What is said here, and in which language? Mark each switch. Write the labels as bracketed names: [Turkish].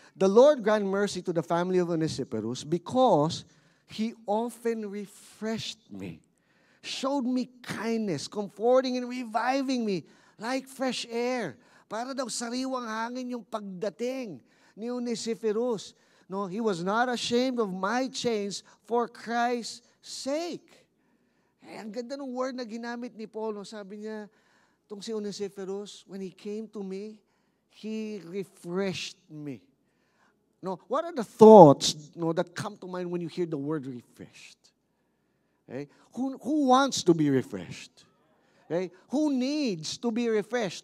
[English] The Lord grant mercy to the family of Onesiphorus because he often refreshed me, showed me kindness, comforting and reviving me like fresh air. [Filipino] Para daw sariwang hangin yung pagdating ni Onesiphorus. [English] No, he was not ashamed of my chains for Christ's sake. [Filipino] Ang ganda ng word na ginamit ni Paul. [English] No? [Filipino] Sabi niya, itong si [English] Onesiphorus, when he came to me, he refreshed me. No, what are the thoughts that come to mind when you hear the word refreshed? Okay? Who wants to be refreshed? Okay? Who needs to be refreshed?